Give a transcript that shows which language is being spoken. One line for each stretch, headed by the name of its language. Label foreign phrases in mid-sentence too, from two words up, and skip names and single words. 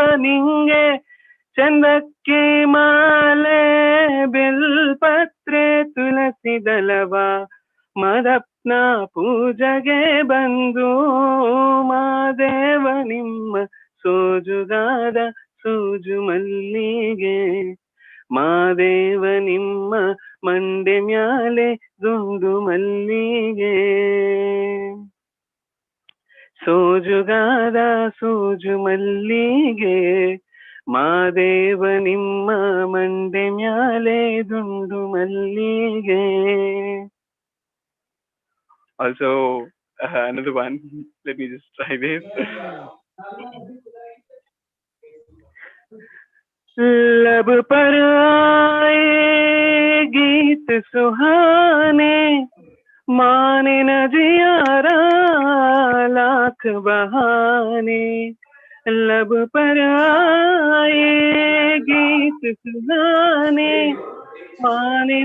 Kannada: ನಿಂಗೆ ಚಂದಕ್ಕಿ ಮಾಲೆ ಬಿಲ್ಪತ್ರೆ ತುಳಸಿ ದಳವ ಮದಪ್ನ ಪೂಜೆಗೆ ಬಂದು ಮಾದೇವ ನಿಮ್ಮ ಸೋಜುಗಾದ ಸೂಜು ಮಲ್ಲಿಗೆ ಮಾದೇವ ನಿಮ್ಮ ಮಂಡೆ ಮ್ಯಾಲೆ ದುಂಡು ಮಲ್ಲಿಗೆ ಸೋಜುಗಾದ ಸೂಜು ಮಲ್ಲಿಗೆ ಮಾದೇವ ನಿಮ್ಮ ಮಂಡೆ ಮ್ಯಾಲೆ ದುಂಡು ಮಲ್ಲಿಗೆ.
English: Also, another one. Let me just try this.
Hindi: लब पर आए गीत सुहाने माने न जियारा लाख बहाने लब पर आए गीत सुहाने माने